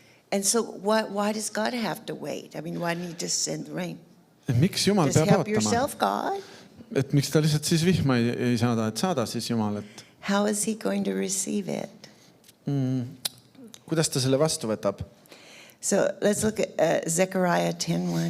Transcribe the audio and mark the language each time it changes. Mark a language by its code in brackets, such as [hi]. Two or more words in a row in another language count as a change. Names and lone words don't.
[en] And so why does God have to wait? I mean, why didn't he just send the rain? [et] Miks Jumal [en] Just [et] peab [en] help [et] ootama? [en] yourself, God. [et] Et miks ta lihtsalt siis vihma ei saada, et saada siis Jumal, et [en] How is he going to receive it? [et] kuidas ta selle vastu võtab? [en] So let's look at Zechariah 10:1.